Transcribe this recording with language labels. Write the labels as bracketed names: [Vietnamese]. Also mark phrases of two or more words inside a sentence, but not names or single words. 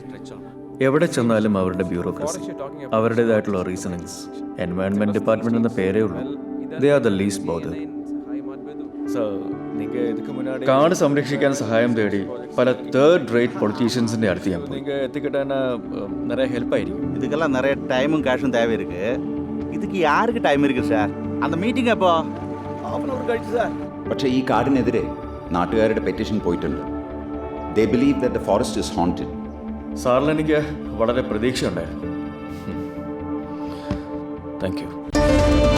[Malayalam] എവിടെ ചെന്നാലും അവരുടെ ബ്യൂറോക്രസി, അവരുടേതായിട്ടുള്ള റീസണിങ്സ്. [English] environment department [Malayalam] എന്ന പേരേ ഉള്ളൂ. [English] They are the least bother. [Malayalam] കാട് സംരക്ഷിക്കാൻ സഹായം തേടി പല [English] third rate [Malayalam] പൊളിറ്റീഷ്യൻസിൻ്റെ അടുത്ത് ഞാൻ പോയി. എത്തിക്കിട്ടാൻ നിറയെ ഹെൽപ്പായിരിക്കും. [Tamil] இதுக்கெல்லாம் நிறைய டைமும் கேஷும் தேவை இருக்கு. இதுக்கு யாருக்கு டைம் இருக்கு சார்? அந்த மீட்டிங் எப்போ? [Malayalam] ½ hour കഴിച്ചു സാർ. പക്ഷേ ഈ കാടിനെതിരെ നാട്ടുകാരുടെ പെറ്റീഷൻ പോയിട്ടുണ്ട്. [English] They believe that the forest is haunted. [Malayalam] സാറിൽ എനിക്ക് വളരെ പ്രതീക്ഷയുണ്ടായിരുന്നു. [English] Thank you.